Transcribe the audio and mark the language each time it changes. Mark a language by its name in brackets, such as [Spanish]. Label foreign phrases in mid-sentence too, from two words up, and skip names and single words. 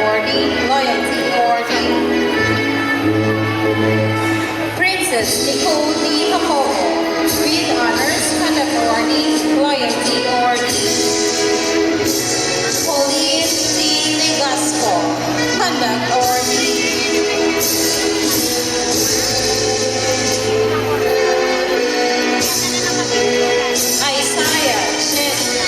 [English] Loyalty Awardee. Princess Nicole D. Jacobo, with Honors Conduct Awardee, Loyalty Awardee. Pauline D. Legasco, Conduct Awardee. Isaiah Chet B.